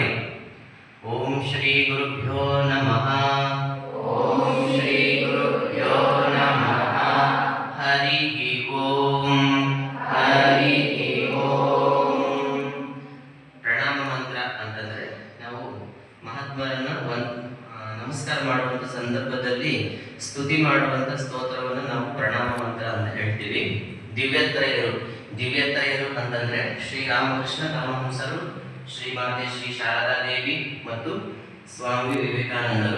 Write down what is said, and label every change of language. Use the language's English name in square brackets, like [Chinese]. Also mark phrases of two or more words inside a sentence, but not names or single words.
[Sanskrit] ಓಂ ಶ್ರೀ ಗುರುಭ್ಯೋ ನಮಃ. ಓಂ ಶ್ರೀ ಗುರುಭ್ಯೋ ನಮಃ. ಹರಿ ಓಂ. ಹರಿ ಓಂ. [Kannada] ಪ್ರಣಾಮ ಮಂತ್ರ ಅಂತಂದ್ರೆ ನಾವು ಮಹಾತ್ಮರನ್ನ ನಮಸ್ಕಾರ ಮಾಡುವಂಥ ಸಂದರ್ಭದಲ್ಲಿ ಸ್ತುತಿ ಮಾಡುವಂಥ ಸ್ತೋತ್ರವನ್ನು ನಾವು ಪ್ರಣಾಮ ಮಂತ್ರ ಅಂತ ಹೇಳ್ತೀವಿ. ದಿವ್ಯತ್ರಯರು ಅಂತಂದ್ರೆ ಶ್ರೀರಾಮಕೃಷ್ಣ ಪರಮಹಂಸರು, ಶ್ರೀಮಾತೆ ಶ್ರೀ ಶಾರದಾ ದೇವಿ ಮತ್ತು ಸ್ವಾಮಿ ವಿವೇಕಾನಂದರು.